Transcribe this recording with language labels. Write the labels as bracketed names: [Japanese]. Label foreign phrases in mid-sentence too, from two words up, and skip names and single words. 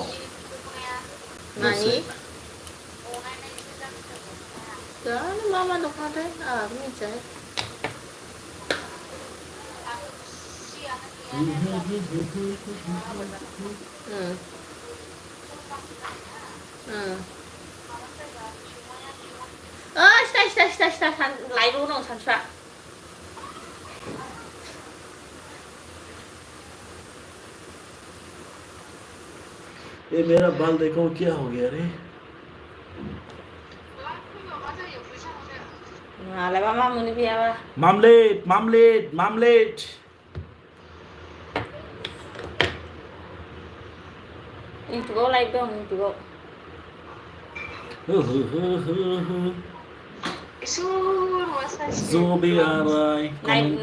[Bodo] मानि जानो मा दख'नाथाय आंहाबो मिथियाहाय सिथा लाइभआव दं सानसुआ [Hindi] ये मेरा बाल देखो क्या हो गया रे [Bodo] मालाबा मा मोनो गैयाबा मामलेट इउटुबाव लाइभ दं इउटुबाव जबे आराय कमेन्ट